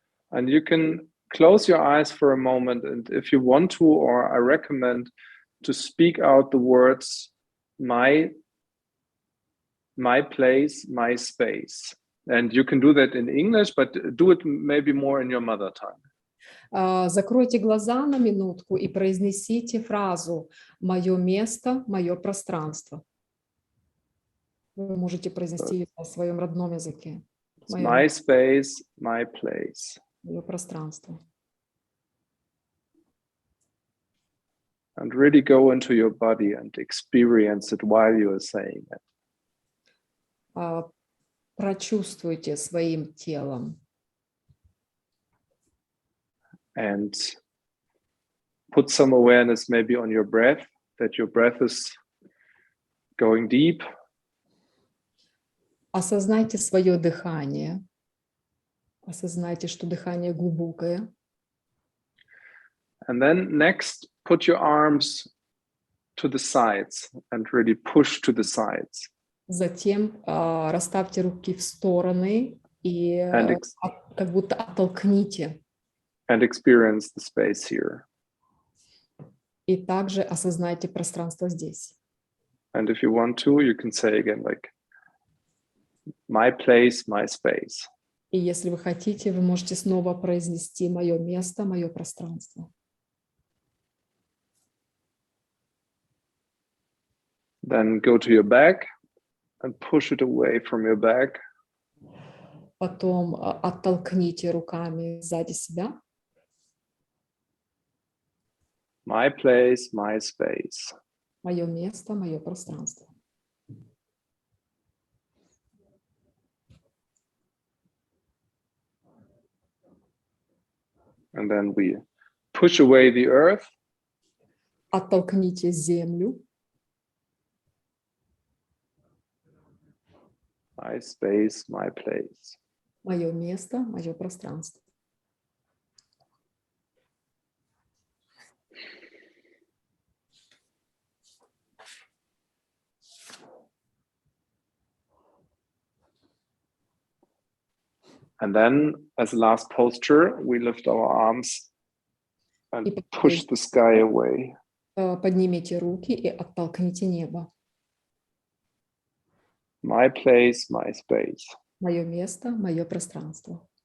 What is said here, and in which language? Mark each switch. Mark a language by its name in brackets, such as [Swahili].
[English] And you can close your eyes for a moment, and if you want to, or I recommend to speak out the words my place, my space. And you can do that in English, but do it maybe more in your mother tongue. [Russian] Закройте глаза на минутку и произнесите фразу «Мое место, мое пространство». Вы можете произнести ее на своем родном языке. [English] My space, my place. [Russian] Мое пространство. [English] And really go into your body and experience it while you are saying it. [Russian] Прочувствуйте своим телом. [English] And put some awareness maybe on your breath, that your breath is going deep. [Russian] Осознайте свое дыхание. Осознайте, что дыхание глубокое. [English] And then next, put your arms to the sides and really push to the sides. [Russian] Затем расставьте руки в стороны и как будто оттолкните. [English] And experience the space here. [Russian] И также осознайте пространство здесь. [English] And if you want to, you can say again like, my place, my space. [Russian] И если вы хотите, вы можете снова произнести «Мое место, мое пространство». [English] Then go to your back and push it away from your back. [Russian] Потом оттолкните руками сзади себя. [English] My place, my space. [Russian] Мое место, мое пространство. [English] And then we push away the earth. [Russian] Оттолкните землю. [English] My space, my place. [Russian] Мое место, мое пространство. [English] And then, as a last posture, we lift our arms and push the sky away. [Russian] Поднимите руки и оттолкните небо. [English] My place, my space. [Russian] Мое место, мое пространство.